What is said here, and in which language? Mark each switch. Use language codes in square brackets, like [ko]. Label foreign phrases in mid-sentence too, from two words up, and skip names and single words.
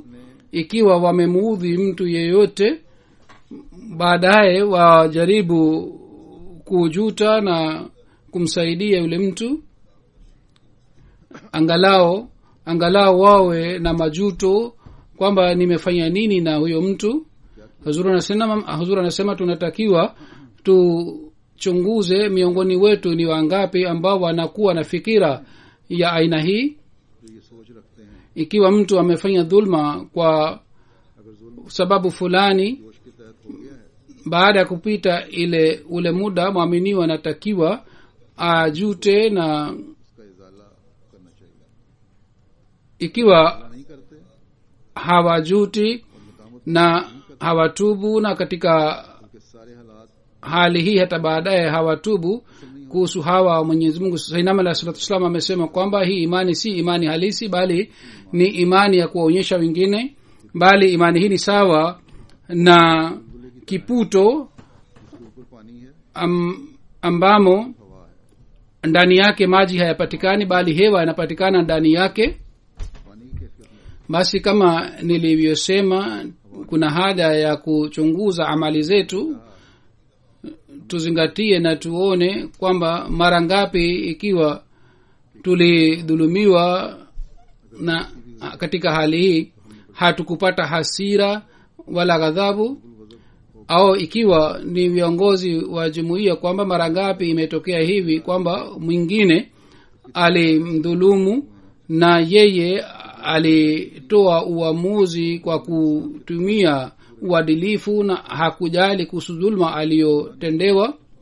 [sw] Ikiwa wamemuudhi mtu yeyote, baadaye wajaribu kujuta na kumsaidia yule mtu, angalau wawe na majuto kwamba nimefanya nini na huyo mtu. Huzur anasema tunatakiwa tuchunguze miongoni wetu ni wangapi ambao wanakuwa na fikira ya aina hii. [ur] جو یہ سوچ رکھتے ہیں [sw] Ikiwa mtu amefanya dhulma kwa [ur] اگر ظلم [sw] sababu fulani, [ur] جوش کے تحت ہو گیا ہے [sw] baada ya kupita ule muda, mwaminiwa anatakiwa ajute, na [ur] اس کا ازالہ کرنا چاہیے [sw] ikiwa [ur] نہیں کرتے [sw] hawajuti na hawatubu, na katika [ur] ان کے سارے حالات [sw] hali hii hata baadaye hawatubu kuhusu hawa Mwenyezi Mungu. Sayyidina Ahmad [ar] عليه الصلاة والسلام [sw] amesema kwamba hii imani si imani halisi, bali ni imani ya kuwaonyesha wengine, bali imani hii ni sawa na kiputo [ur] اس کے اوپر پانی ہے [sw] ambamo [ur] ہوا ہے [sw] ndani yake maji hayapatikani bali hewa yanapatikana ndani yake. [ur] پانی کی کیفیت میں [sw] Basi kama nilivyosema, kuna haja ya kuchunguza amali zetu, tuzingatie na tuone kwamba mara ngapi ikiwa tulidhulumiwa na katika hali hii hatukupata hasira wala ghadhabu, au ikiwa ni viongozi wa jumuiya kwamba mara ngapi imetokea hivi kwamba mwingine alimdhulumu na yeye alitoa uamuzi kwa kutumia uadilifu na hakujali kuhusu dhulma aliyotendewa.